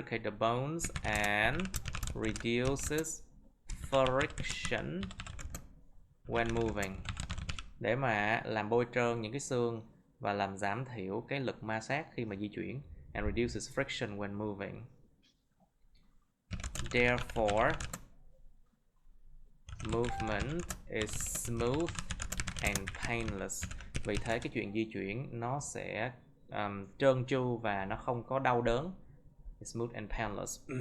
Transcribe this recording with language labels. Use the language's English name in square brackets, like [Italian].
[English] bones and reduces friction when moving, [Vietnamese] để mà làm bôi trơn những cái xương và làm giảm thiểu cái lực ma sát khi mà di chuyển, [English] and reduces friction when moving. Therefore, movement is smooth and painless. [Vietnamese] Vì thế cái chuyện di chuyển nó sẽ trơn tru và nó không có đau đớn. [English] Smooth and painless.